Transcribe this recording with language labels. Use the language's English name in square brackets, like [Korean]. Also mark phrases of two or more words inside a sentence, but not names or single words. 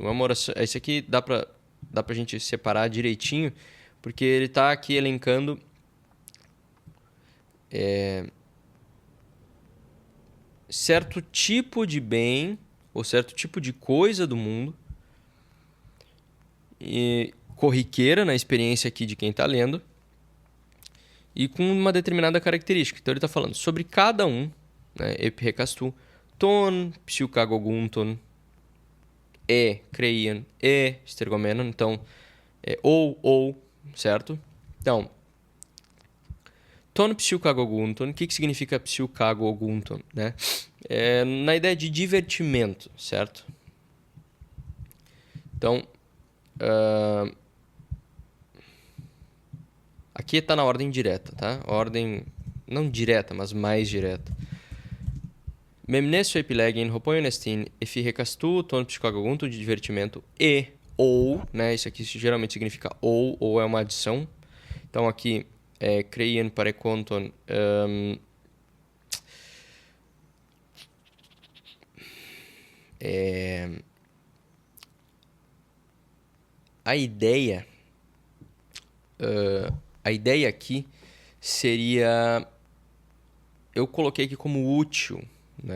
[Portuguese] Esse aqui dá pra gente separar direitinho, porque ele está aqui elencando certo tipo de bem ou certo tipo de coisa do mundo e corriqueira na experiência aqui de quem está lendo e com uma determinada característica. Então ele está falando sobre cada um, né, [Greek] ἐφ' ἑκάστου, τῶν, ψυχαγωγούντων, χρείαν, στεργομένων. [Portuguese] Então, é ou, certo? [Greek] Então, τῶν ψυχαγωγούντων. [Portuguese] O que significa psychagogunton, né? É na ideia de divertimento, certo? Então, aqui está na ordem direta, tá? Ordem não direta, mas mais direta. [Greek] Μέμνησο ἐπιλέγειν, ὁποῖόν ἐστιν, ἐφ' ἑκάστου, τῶν ψυχαγωγούντων, [Portuguese] de divertimento, ou, né? Isso aqui geralmente significa ou é uma adição. Então aqui é [Greek] χρείαν παρεχόντων. [Portuguese] A ideia aqui seria, eu coloquei aqui como útil, né?